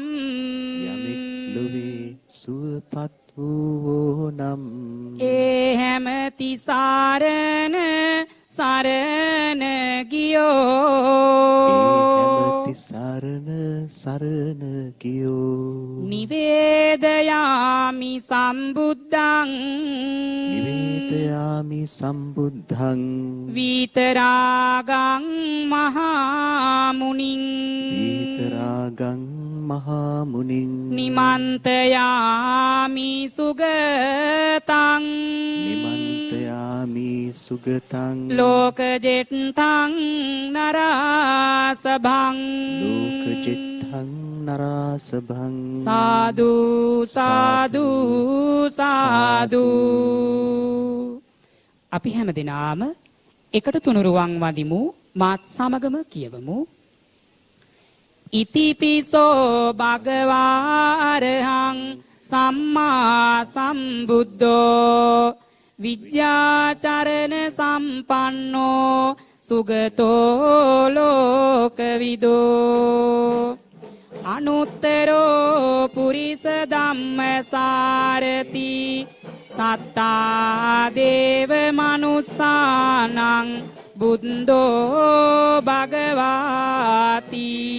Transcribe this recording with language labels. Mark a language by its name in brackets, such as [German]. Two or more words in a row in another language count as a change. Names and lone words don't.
[Sinhala] යමෙක් ලොවේ සුවපත් වූ නම් ඒ හැම තිසරණ සරණ ගියෝ හැමති සරණ සරණ ගියෝ [Pali] නිවේදයාමි සම්බුද්ධං නිවේදයාමි සම්බුද්ධං විතරාගං මහා මුනිං විතරාගං මහා මුනිං නිමන්තයාමි සුගතං නිමන්තයාමි සුගතං ලෝකජෙට්ටං නරාසභං ලෝකජෙට්ඨං නරාසභං [Sinhala] සාදු සාදු සාදු අපි හැම දිනාම එකට තුනුරුවන් වදිමු මාත් සමගම කියවමු [Pali] ඉතිපිසෝ භගවා අරහං සම්මා සම්බුද්ධෝ විද්‍යාචරණ සම්පන්නෝ සුගතෝ ලෝකවිදෝ අනුත්තරෝ පුරිස ධම්මසාරති සත්තා දේව මනුස්සානං බුද්ධෝ භගවාති